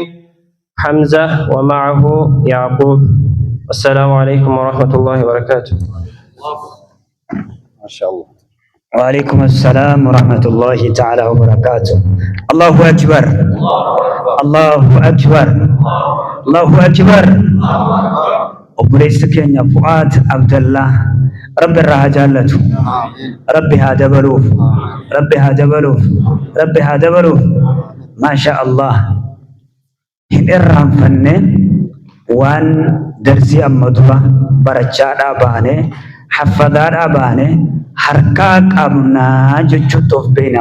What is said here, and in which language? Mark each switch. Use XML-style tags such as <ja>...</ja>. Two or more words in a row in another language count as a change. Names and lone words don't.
<ar>حمزة ومعه يعقوب. والسلام عليكم ورحمة الله وبركاته. ما شاء الله. وعليكم السلام ورحمة الله تعالى وبركاته. الله أكبر، الله أكبر، الله أكبر.</ar> <om>obboleessa keenya Fu'aad Abdallah Rabbi irraa haa jaallatu, Rabbi haa dabaluuf, Rabbi haa dabaluuf, Rabbi haa dabaluuf.</om> <ar>ما شاء الله,</ar> <om>hin irraanfanne waan darsii amma dura barachaadhaa baane haffadaadhaa baane harkaa qabnaa jechuutti of beekna.</om>